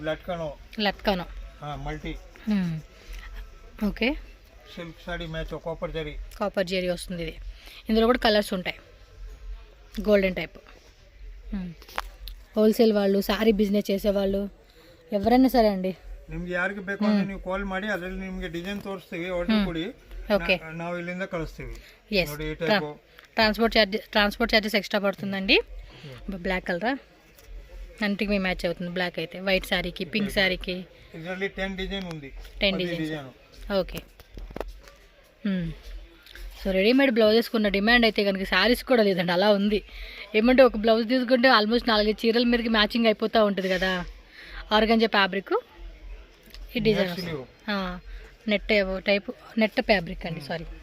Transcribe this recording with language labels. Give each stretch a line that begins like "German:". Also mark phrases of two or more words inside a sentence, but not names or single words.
Telugu: లట్కానో మల్టీ. ఓకే, సిల్క్ సారీ మ్యాచ్ కాపర్ జరీ వస్తుంది. ఇది ఇందులో కూడా కలర్స్ ఉంటాయి. గోల్డెన్ టైప్. హోల్సేల్ వాళ్ళు, సారీ బిజినెస్ చేసేవాళ్ళు ఎవరైనా సరే ಅಂడి,
Kannada: ನಿಮಗೆ ಯಾರಿಗೆ ಬೇಕು ಅಂದ್ರೆ ನೀವು ಕಾಲ್ ಮಾಡಿ, ಅದರಲ್ಲಿ ನಿಮಗೆ ಡಿಸೈನ್ ತೋರಿಸ್ತೀವಿ, ಆರ್ಡರ್ ಕೊಡಿ.
Telugu: ఓకే,
Kannada: ನಾವು ಇಲ್ಲಿಂದ ಕಳಿಸ್ತೀವಿ.
Telugu: ఎస్,
Kannada: ನೋಡಿ ಈ ಟೈಪ್.
Telugu: ట్రాన్స్పోర్ట్ ఛార్జెస్ ఎక్స్ట్రా పడుతుందండి. బ్లాక్ కలరా అన్నిటికి మీ మ్యాచ్ అవుతుంది. బ్లాక్ అయితే వైట్ శారీకి, పింక్ శారీకి.
Kannada: ಇದರಲ್ಲಿ 10 ಡಿಸೈన్ ఉంది.
Telugu: 10 డిజైన్. ఓకే. సో రెడీమేడ్ బ్లౌజెస్కి ఉన్న డిమాండ్ అయితే కనుక శారీస్ కూడా లేదండి, అలా ఉంది. ఏమంటే ఒక బ్లౌజ్ తీసుకుంటే ఆల్మోస్ట్ 4 చీరల మీదకి మ్యాచింగ్ అయిపోతూ ఉంటుంది కదా. ఆర్గంజా ఫ్యాబ్రిక్, ఈ డిజైన్ నెట్ టైపు, నెట్ ఫ్యాబ్రిక్ అండి, సారీ.